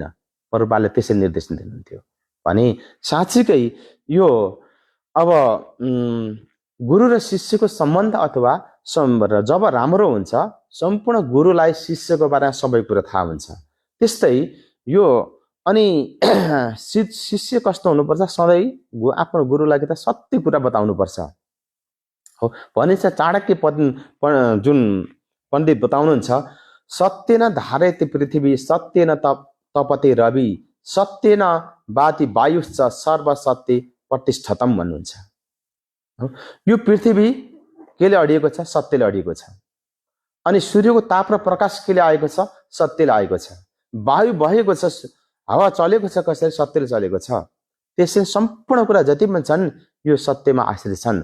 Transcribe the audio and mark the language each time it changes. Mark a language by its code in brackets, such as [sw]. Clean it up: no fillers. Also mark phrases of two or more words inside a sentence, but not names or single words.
[ne] प्रभुपादले त्यसै निर्देशन दिनुहुन्थ्यो। भने साँच्चीकै यो अब गुरु र शिष्यको सम्बन्ध अथवा जब राम्रो हुन्छ, सम्पूर्ण गुरुलाई शिष्यको बारेमा सबै कुरा थाहा हुन्छ। त्यस्तै यो अनि शिष्य कस्तो हुनुपर्छ? सधैँ आफ्नो गुरुलाई त सत्य कुरा बताउनुपर्छ। हो भनिन्छ चाणक्य जुन पण्डित बताउनुहुन्छ, [sa] सत्येन धारयति पृथ्वी सत्येन तपते रवि सत्येन वाति वायुश्च सर्वसत्य प्रतिष्ठतम भन्नुहुन्छ। [ne] यो पृथ्वी केले अडिएको छ? सत्यले अडिएको छ। अनि सूर्यको ताप र प्रकाश केले आएको छ? सत्यले आएको छ। वायु बहेको छ, हावा चलेको छ, कसैले? सत्यले चलेको छ। त्यसै सम्पूर्ण कुरा जति पनि छन् यो सत्यमा आश्रित छन्।